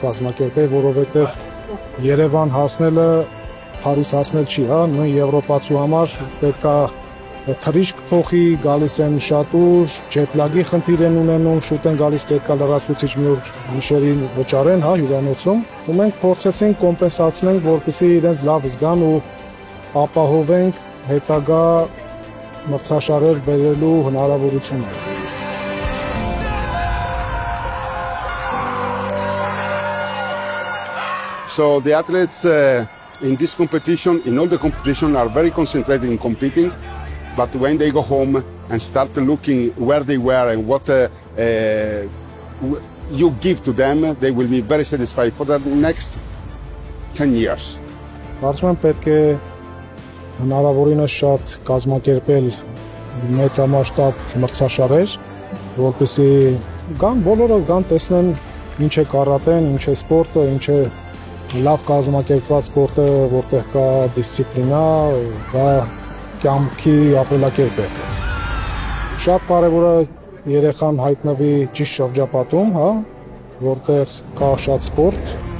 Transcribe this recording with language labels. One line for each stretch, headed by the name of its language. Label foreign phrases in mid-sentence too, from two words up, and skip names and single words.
Armenian: կազմակերպել, որովհետև Երևան հասնելը Փարիզ հասնել չի, նույն եվրոպացու համար պետք է թռիչք փոխի, գալիս են շատ ուշ, ջետլագի խնդիր են ունենում, շուտ են գալիս պետք է լրացուցիչ մի օր գիշերին վճարեն, հյուրանոցում։ Ու մենք փորձեցինք կոմպենսացնենք, որպեսզի իրենց լավ զգան ու ապահովենք հետագա մրցաշարեր բերելու հնարավորությունը։
English: So the athletes in this competition, in all the competition, are very concentrated in competing. But when they go home and start looking where they were and what you give to them, they will be very satisfied for the next 10 years.
Armenian: Կարծում եմ պետք է հնարավորինս շատ կազմակերպել մեծամասշտաբ մրցաշարեր, որպեսզի գան բոլորը գան տեսնեն ինչ է կարատեն, ինչ է սպորտը, ինչ է լավ կազմակերպված սպորտը, որտեղ կա դիսցիպլինա, կա կյանքի ապրելակերպ է։ Շատ կարևոր է երեխան հայտնվի ճիշտ շրջապատում, որտեղ կա շատ սպորտ։